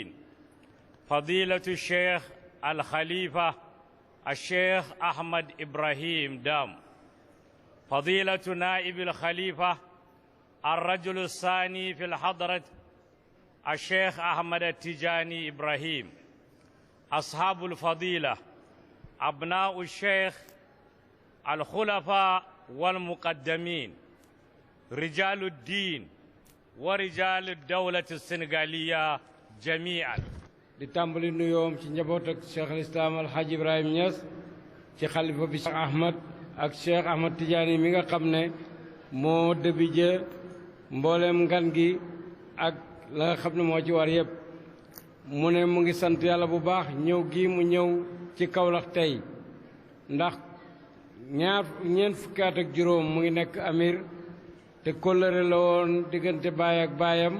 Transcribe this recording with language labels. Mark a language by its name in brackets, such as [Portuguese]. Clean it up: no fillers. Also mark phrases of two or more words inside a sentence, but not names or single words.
[Arabic] فضيلة الشيخ الخليفة الشيخ أحمد إبراهيم دام، فضيلة نائب الخليفة الرجل الثاني في الحضرة الشيخ أحمد التجاني إبراهيم، أصحاب الفضيلة، أبناء الشيخ، الخلفاء والمقدمين، رجال الدين ورجال الدولة السنغالية جميعا. [Wolof] di tàmbali nuyoom ci njaboot ak cheikh al islam alhaji Ibrahima Niass ci xalifa bi cheikh Ahmad ak cheikh Ahmad Tidiane mi nga xam ne moo dëbije mbooleem ngan gi ak la nga xam ne moo ci war yëpp. mu ne mu ngi sant yàlla bu baax ñëw gi mu ñëw ci Kaolack tey ndax ñeent fukki at ak juróom mu ngi nekk amir te kóllëre la woon diggante baay ak baayam.